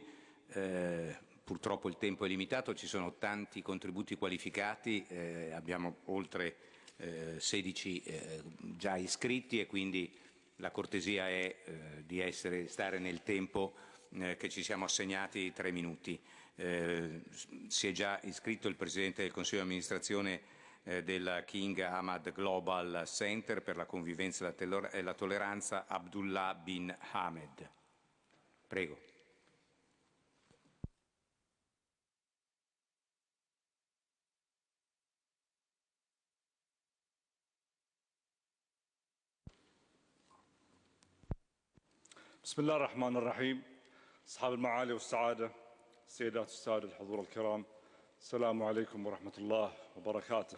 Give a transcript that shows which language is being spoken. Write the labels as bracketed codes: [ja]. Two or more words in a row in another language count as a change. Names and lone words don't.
[it] Purtroppo il tempo è limitato, ci sono tanti contributi qualificati, abbiamo oltre 16 già iscritti e quindi la cortesia è di stare nel tempo che ci siamo assegnati, 3 minuti. Si è già iscritto il Presidente del Consiglio di amministrazione del King Ahmad Global Center per la convivenza e la tolleranza, Abdullah bin Hamed. Prego. [ar] بسم الله الرحمن الرحيم. أصحاب المعالي والسعادة، السيدات والسادة الحضور الكرام، السلام عليكم ورحمة الله وبركاته.